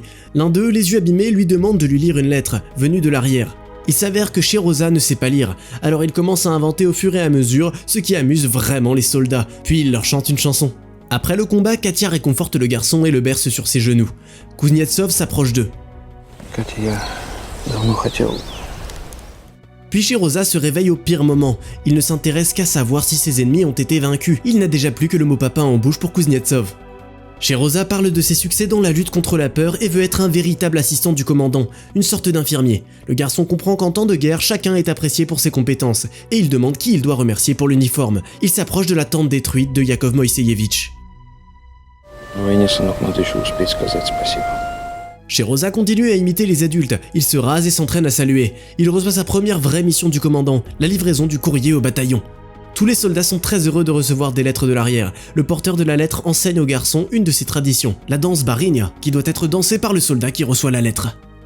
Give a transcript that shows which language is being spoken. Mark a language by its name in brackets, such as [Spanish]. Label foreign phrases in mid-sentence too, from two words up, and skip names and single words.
[French] L'un d'eux, les yeux abîmés, lui demande de lui lire une lettre, venue de l'arrière. Il s'avère que Sheroza ne sait pas lire, alors il commence à inventer au fur et à mesure ce qui amuse vraiment les soldats, puis il leur chante une chanson. Après le combat, Katia réconforte le garçon et le berce sur ses genoux. Kuznetsov s'approche d'eux. [Russian] Katia, давно хотел. [French] Puis Sheroza se réveille au pire moment. Il ne s'intéresse qu'à savoir si ses ennemis ont été vaincus. Il n'a déjà plus que le mot papa en bouche pour Kuznetsov. Sheroza parle de ses succès dans la lutte contre la peur et veut être un véritable assistant du commandant, une sorte d'infirmier. Le garçon comprend qu'en temps de guerre, chacun est apprécié pour ses compétences, et il demande qui il doit remercier pour l'uniforme. Il s'approche de la tente détruite de Yakov Moïseyevitch. [Russian] На войне, сынок, надо еще успеть сказать спасибо. [French] Sheroza continue à imiter les adultes, il se rase et s'entraîne à saluer. Il reçoit sa première vraie mission du commandant, la livraison du courrier au bataillon. Tous les soldats sont très heureux de recevoir des lettres de l'arrière. Le porteur de la lettre enseigne au garçon une de ses traditions, la danse Barynia, qui doit être dansée par le soldat qui reçoit la lettre.